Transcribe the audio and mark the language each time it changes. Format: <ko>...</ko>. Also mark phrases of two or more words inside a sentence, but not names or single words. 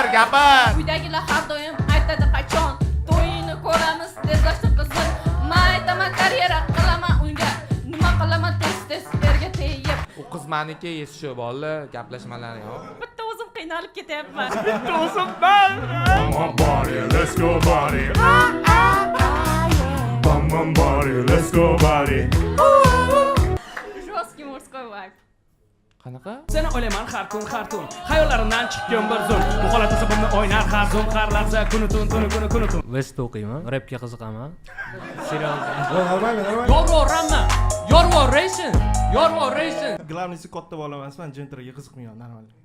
<uz>Uydagilar har doim aytadi qachon to'yini ko'ramiz tezlashdi qizim. Men aytaman karyera qilaman unga. Nima qilaman tez erga tegib. U qiz meniki shu bolalar gaplashmalari yo'q. Bitta o'zim qiynalib ketyapman. Bitta o'zim bor.</uz> <en>Bum body, let's go body. Bum body, let's go body.</en> <ru>Жёсткий мужской вайб.</ru> <uz>Qanaqa? Seni o'ylayman har kun. Xayollarimdan chiqqan bir zum. Bu holat asabimni o'ynar har zum, har lahza kuni tun. Vest o'qiyman, rapga qiziqaman. Serialda.</uz> <ru>Nормально.</ru> <uz>Yorvo Racing. Главныйsi katta bola emasman, jentraga qiziqmayman, normal.</uz>